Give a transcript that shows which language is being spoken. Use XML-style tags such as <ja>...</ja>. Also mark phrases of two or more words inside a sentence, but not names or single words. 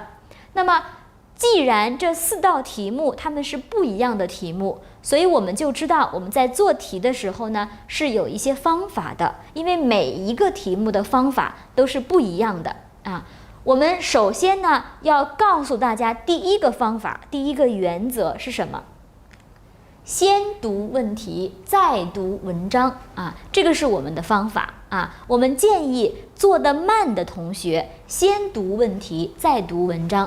<zh>那麼既然這4道題目它們是不一樣的題目，所以我們就知道我們在做題的時候呢是有一些方法的，因為每一個題目的方法都是不一樣的我們首先呢要告訴大家第一個方法，第一個原則是什麼？先讀問題再讀文章這個是我們的方法我們建議做得慢的同學先讀問題再讀文章。</zh>